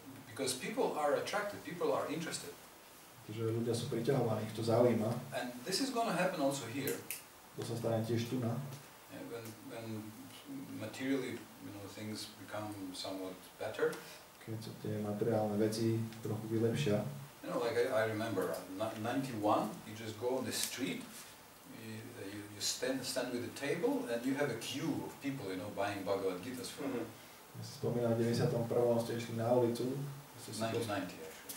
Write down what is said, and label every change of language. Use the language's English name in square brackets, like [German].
[English] Because people are attracted, people are interested. [Slovak] Takže ľudia sú priťahovaní, ich to zaujíma. [English] And this is going to happen also here. [Slovak] To sa stane tiež tu na. [English] When materially, things become somewhat better. [Slovak] Keď sa tie materiálne veci trochu vylepšia. [English] Like I remember, 91, you just go on the street, you stand with a table, and you have a queue of people, buying Bhagavad Gitas from. [Slovak] Ja si spomínam, v 91. ste išli na ulicu. [English] 1990 actually, yes.